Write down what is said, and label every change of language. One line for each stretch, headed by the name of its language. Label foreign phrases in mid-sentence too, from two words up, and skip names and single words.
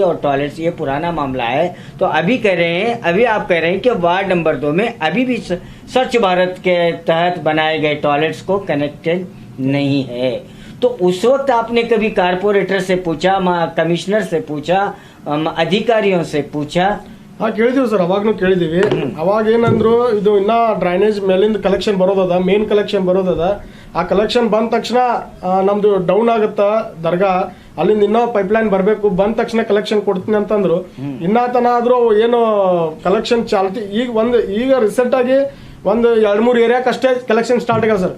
Hindi: और टॉयलेट्स ये पुराना मामला है. तो अभी आप कह रहे हैं कि वार्ड नंबर 2 में अभी भी स्वच्छ भारत के तहत बनाए गए टॉयलेट्स को कनेक्टेड नहीं है. तो उस वक्त आपने कभी कारपोरेटर से पूछा, कमिश्नर से पूछा, अधिकारियों से पूछा?
Kannada: ಕೇಳಿದೀವಿ ಸರ್. ಅವಾಗ್ನು ಕೇಳಿದೀವಿ. ಅವಾಗ ಏನಂದ್ರು, ಇದು ಇನ್ನ ಡ್ರೈನೇಜ್ ಮೇಲಿಂದ ಕಲೆಕ್ಷನ್ ಬರೋದದ,
English: main collection
Kannada: ಬರೋದದ. ಆ ಕಲೆಕ್ಷನ್ ಬಂದ ತಕ್ಷಣ ನಮ್ದು ಡೌನ್ ಆಗುತ್ತ ದರ್ಗಾ, ಅಲ್ಲಿಂದ ಇನ್ನೂ ಪೈಪ್ಲೈನ್ ಬರಬೇಕು, ಬಂದ ತಕ್ಷಣ ಕಲೆಕ್ಷನ್ ಕೊಡ್ತೀನಿ ಅಂತಂದ್ರು. ಇನ್ನಾತನ ಆದ್ರೂ ಏನು ಕಲೆಕ್ಷನ್ ಚಾಲ್ತಿ ಈಗ ರೀಸೆಂಟ್ ಆಗಿ ಒಂದು 2-3 ಏರಿಯಾಕ್ ಅಷ್ಟೇ
English: collection start
Kannada: ಆಗ್ಯಾವ ಸರ್.